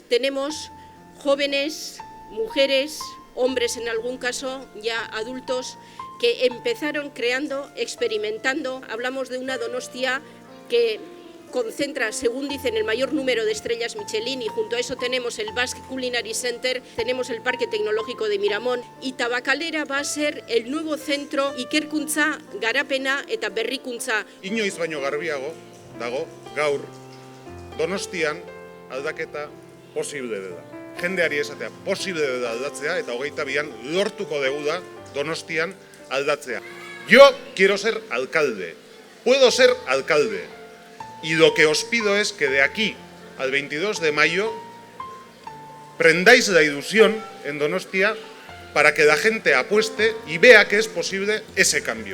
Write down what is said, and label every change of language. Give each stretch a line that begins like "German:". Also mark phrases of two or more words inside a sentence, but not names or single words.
Spanish: tenemos jóvenes, mujeres, hombres en algún caso, ya adultos, que empezaron creando, experimentando. Hablamos de una Donostia que concentra, según dicen, el mayor número de estrellas Michelin, y junto a eso tenemos el Basque Culinary Center, tenemos el Parque Tecnológico de Miramón, y Tabakalera va a ser el nuevo centro
Basque: ikerkuntza, garapena eta berrikuntza. Inoiz baino garbiago dago gaur Donostian aldaketa posible dela. Jendeari esatea posible dela aldatzea eta 22an lortuko dugu da Donostian aldatzea.
Spanish: Yo quiero ser alcalde, puedo ser alcalde. Y lo que os pido es que de aquí al 22 de mayo prendáis la ilusión en Donostia para que la gente apueste y vea que es posible ese cambio.